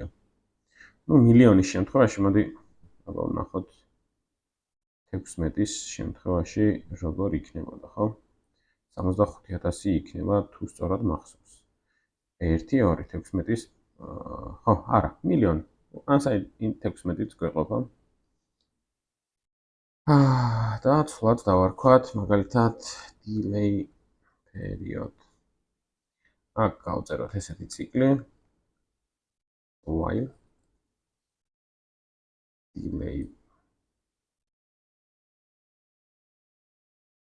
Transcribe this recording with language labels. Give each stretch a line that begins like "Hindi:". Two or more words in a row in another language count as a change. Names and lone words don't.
Georgian: ნუ მილიონის შემთხვევაში მოდი აბა ვნახოთ 16-ის შემთხვევაში როგორ იქნებოდა, ხო? 75000 იქნება თუ სწორად მახსოვს. 1 2 16-ის ხო, არა, მილიონი. ასაინი 16-ით გვეყოფა. და ცვლად დავარქვათ, მაგალითად,
English: delay period.
Georgian: აქ გავწეროთ ესეთი ციკლი.
English: while delay